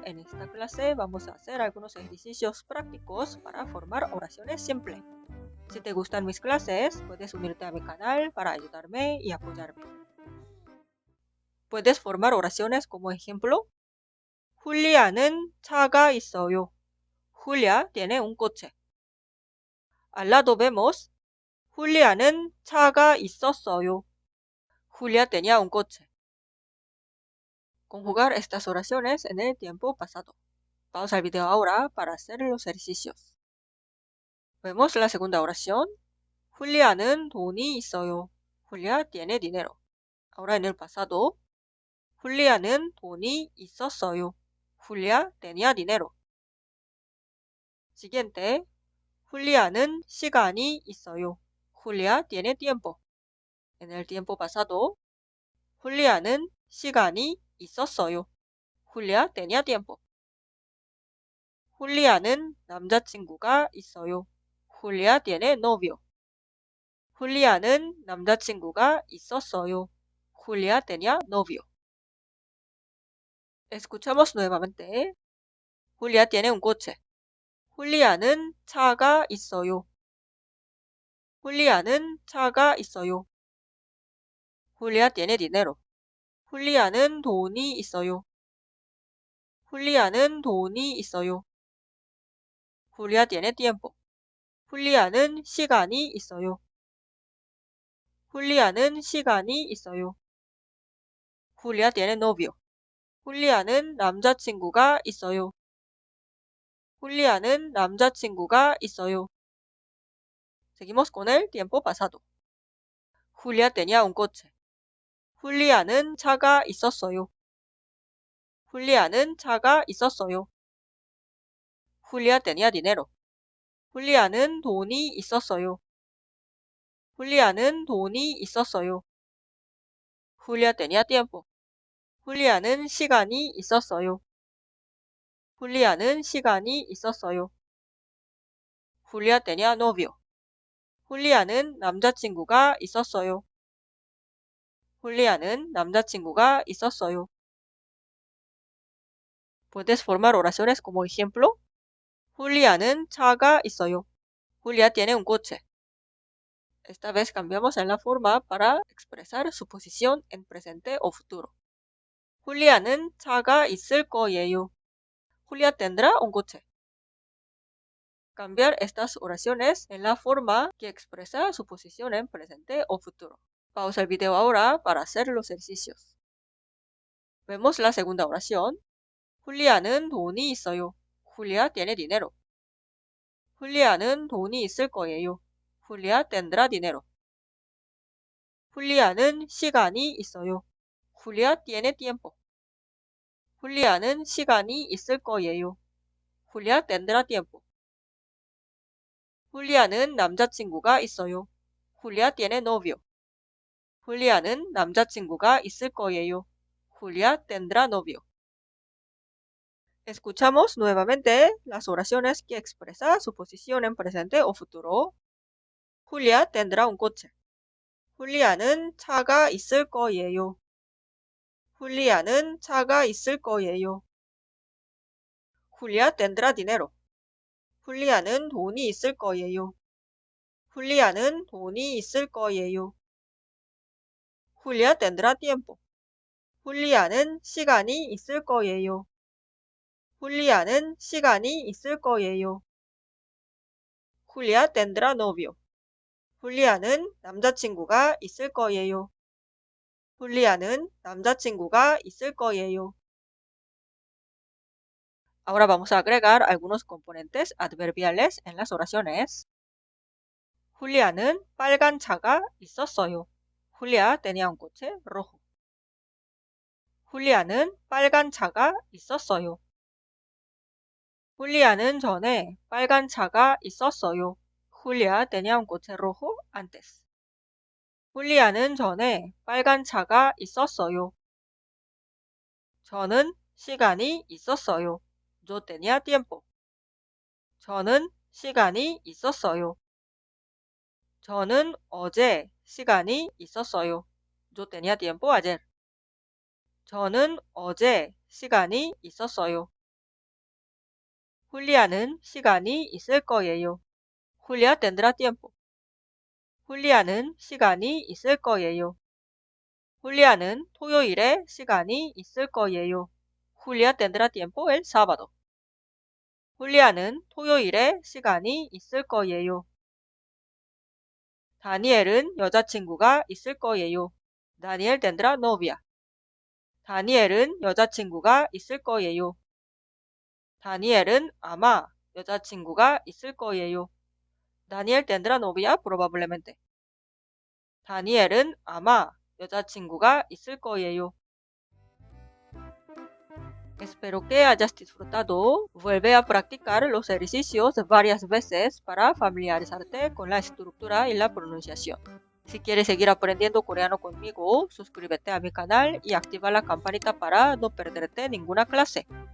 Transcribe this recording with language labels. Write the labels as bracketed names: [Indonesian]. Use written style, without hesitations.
[Spanish] En esta clase vamos a hacer algunos ejercicios prácticos para formar oraciones simples. Si te gustan mis clases, puedes unirte a mi canal para ayudarme y apoyarme. Puedes formar oraciones como ejemplo. [Korean] Julia는 차가 있어요. [Spanish] Julia tiene un coche. Al lado vemos. [Korean] Julia는 차가 있었어요. [Spanish] Julia tenía un coche. Conjugar estas oraciones en el tiempo pasado. Pausa el video ahora para hacer los ejercicios. Vemos la segunda oración. [Korean] Julia는 돈이 있어요. [Spanish] Julia tiene dinero. Ahora en el pasado. [Korean] Julia는 돈이 있었어요. [Spanish] Julia tenía dinero. Siguiente. [Korean] Julia는 시간이 있어요. [Spanish] Julia tiene tiempo. En el tiempo pasado. [Korean] Julia는 시간이 있었어요. [Spanish] Julia tenía tiempo. [Korean] 훌리아는 남자친구가 있어요. [Spanish] Julia tiene novio. [Korean] 훌리아는 남자친구가 있었어요. [Spanish] Julia tenía novio. Escuchamos nuevamente. Julia tiene un coche. [Korean] 훌리아는 차가 있어요. 훌리아는 차가 있어요. [Spanish] Julia tiene dinero. [Korean] 훌리아는 돈이 있어요. 훌리아는 돈이 있어요. [Spanish] Julia tiene tiempo. [Korean] 훌리아는 시간이 있어요. 훌리아는 시간이 있어요. [Spanish] Julia tiene novio. [Korean] 훌리아는 남자친구가 있어요. 훌리아는 남자친구가 있어요. [Spanish] Seguimos con el tiempo pasado. Julia tenía un coche. [Korean] 훌리아는 차가 있었어요. 훌리아는 차가 있었어요. [Spanish] Julia tenía dinero. [Korean] 훌리아는 돈이 있었어요. 훌리아는 돈이 있었어요. [Spanish] Julia tenía tiempo. [Korean] 훌리아는 시간이 있었어요. 훌리아는 시간이 있었어요. [Spanish] Julia tenía novio. [Korean] 훌리아는 남자친구가 있었어요. 훌리아는 남자친구가 있었어요. [Spanish] Puedes formar oraciones como ejemplo. [Korean] 훌리아는 차가 있어요. [Spanish] Julia tiene un coche. Esta vez cambiamos en la forma para expresar su posición en presente o futuro. [Korean] 훌리아는 차가 있을 거예요. [Spanish] Julia tendrá un coche. Cambiar estas oraciones en la forma que expresa su posición en presente o futuro. Pausa el video ahora para hacer los ejercicios. Vemos la segunda oración. [Korean] 훌리아는 돈이 있어요. [Spanish] Julia tiene dinero. [Korean] 훌리아는 돈이 있을 거예요. [Spanish] Julia tendrá dinero. [Korean] 훌리아는 시간이 있어요. [Spanish] Julia tiene tiempo. [Korean] 훌리아는 시간이 있을 거예요. [Spanish] Julia tendrá tiempo. [Korean] 훌리아는 남자친구가 있어요. [Spanish] Julia tiene novio. [Korean] 훌리아는 남자친구가 있을 거예요. [Spanish] Julia tendrá novio. Escuchamos nuevamente las oraciones que expresan su posición en presente o futuro. Julia tendrá un coche. [Korean] 훌리아는 차가 있을 거예요. 훌리아는 차가 있을 거예요. [Spanish] Julia tendrá dinero. [Korean] 훌리아는 돈이 있을 거예요. 훌리아는 돈이 있을 거예요. [Spanish] Julia tendrá tiempo. [Korean] 훌리아는 시간이 있을 거예요. 훌리아는 시간이 있을 거예요. [Spanish] Julia tendrá novio. [Korean] 훌리아는 남자친구가 있을 거예요. 훌리아는 남자친구가 있을 거예요. [Spanish] Ahora vamos a agregar algunos componentes adverbiales en las oraciones. [Korean] 훌리아는 빨간 차가 있었어요. [Spanish] Julia tenía un coche rojo. [Korean] 훌리아는 빨간 차가 있었어요. 훌리아는 전에 빨간 차가 있었어요. [Spanish] Julia tenía un coche rojo antes. [Korean] 훌리아는 전에 빨간 차가 있었어요. 저는 시간이 있었어요. [Spanish] Yo tenía tiempo. [Korean] 저는 시간이 있었어요. 저는 어제 시간이 있었어요. [Spanish] Yo tenía tiempo ayer. [Korean] 저는 어제 시간이 있었어요. 훌리아는 시간이 있을 거예요. [Spanish] Julia tendrá tiempo. [Korean] 훌리아는 시간이 있을 거예요. 훌리아는 토요일에 시간이 있을 거예요. [Spanish] Julia tendrá tiempo el sábado. [Korean] 훌리아는 토요일에 시간이 있을 거예요. 다니엘은 여자친구가 있을 거예요. [Spanish] Daniel tendrá novia. [Korean] 다니엘은 여자친구가 있을 거예요. 다니엘은 아마 여자친구가 있을 거예요. [Spanish] Daniel tendrá novia probablemente. [Korean] 다니엘은 아마 여자친구가 있을 거예요. [Spanish] Espero que hayas disfrutado. Vuelve a practicar los ejercicios varias veces para familiarizarte con la estructura y la pronunciación. Si quieres seguir aprendiendo coreano conmigo, suscríbete a mi canal y activa la campanita para no perderte ninguna clase.